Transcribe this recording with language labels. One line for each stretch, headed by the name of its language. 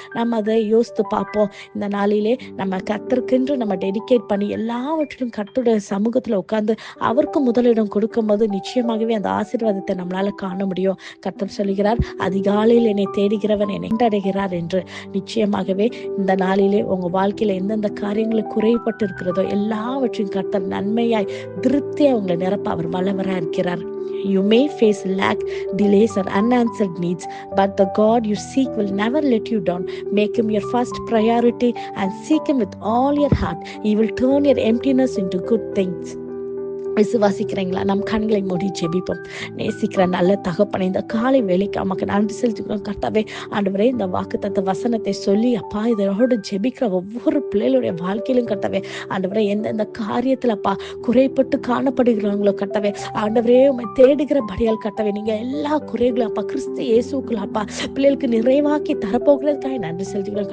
Tamil: நம்ம அதை யோசித்து பார்ப்போம். இந்த நாளிலே நம்ம கர்த்தருக்கென்று நம்ம டெடிகேட் பண்ணி எல்லாவற்றிலும் கர்த்தருடைய சமூகத்துல உட்கார்ந்து அவருக்கு முதலிடம் கொடுக்கும் போது நிச்சயமாகவே அந்த ஆசீர்வாதத்தை நம்மளால காண முடியும். கர்த்தர் சொல்லுகிறார், அதிகாலையில் என்னை தேடுகிறவன் என்னை அடைகிறார் என்று. நிச்சயமாகவே இந்த நாளிலே உங்க வாழ்க்கையில எந்தெந்த காரியங்களை குறைபட்டு இருக்கிறதோ எல்லாவற்றையும் கர்த்தர் நன்மையாய் திருப்தியா உங்களை நிரப்ப அவர் வல்லவராய் இருக்கிறார்.
English: You may face lack, delays or unanswered needs, but the God you seek will never let you down. Make him your first priority and seek him with all your heart. He will turn your emptiness into good things.
Tamil: விசுவாசிக்கிறீங்களா? நம் கண்களை மூடி ஜெபிப்போம். நேசிக்கிற நல்ல தகப்பனை, இந்த காலை வேலைக்கு நமக்கு நன்றி செலுத்திக்கிறோம். கர்த்தாவே, ஆண்டவரே, இந்த வாக்குத்தத்த வசனத்தை சொல்லி அப்பா இதோடு ஜெபிக்கிற ஒவ்வொரு பிள்ளைகளுடைய வாழ்க்கையிலும் கர்த்தாவே, ஆண்டவரே, எந்தெந்த காரியத்துல அப்பா குறைபட்டு காணப்படுகிறாங்களோ கர்த்தாவே, ஆண்டவரே உம்மை தேடுகிறபடியால் கர்த்தாவே, நீங்க எல்லா குறைகளும் அப்பா கிறிஸ்து இயேசுக்குள்ள அப்பா பிள்ளைகளுக்கு நிறைவாக்கி தரப்போகிறதுக்காக நன்றி செலுத்திக்கிறோம்.